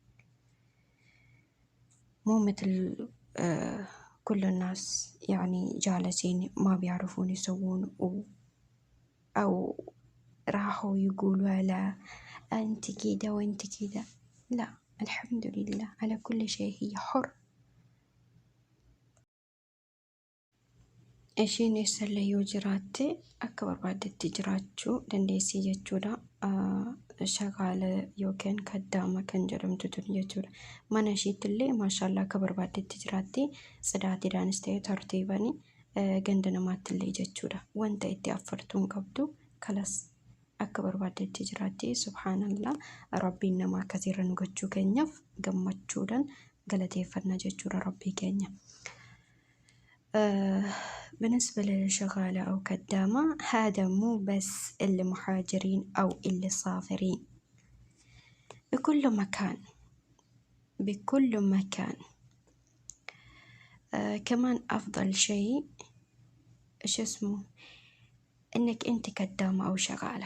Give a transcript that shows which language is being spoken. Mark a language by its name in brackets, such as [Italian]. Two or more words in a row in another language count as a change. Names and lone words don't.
[Arabic] مو مثل كل الناس يعني جالسين ما بيعرفون يسوون، أو راحوا يقولوا لا أنت كده وأنت كده. لا، الحمد لله على كل شيء هي حر. [Oromo] Ishiin eessallee yoo jiraatte akka barbaaddetti jiraachuu dandeessi jechuudha. Shagaala yookiin kaddaama kan jedhamtu tun jechuudha. Mana ishiittillee maashaallah akka barbaaddetti jiraatti, sidaatiidhaanis ta'e tartiibanii ganda namaattillee jechuudha. Wanta itti affartuun qabdu kalas akka barbaaddetti jiraatti. Subhaanallah, rabbiin nama akkasiirra nu gochuu keenyaaf gammachuudhaan galateeffannaa jechuudha rabbii keenya. [Arabic] بالنسبة للشغالة أو كدامة، هذا مو بس اللي مهاجرين أو اللي صافرين، بكل مكان بكل مكان. كمان أفضل شيء إيش اسمه، إنك أنت كدامة أو شغالة.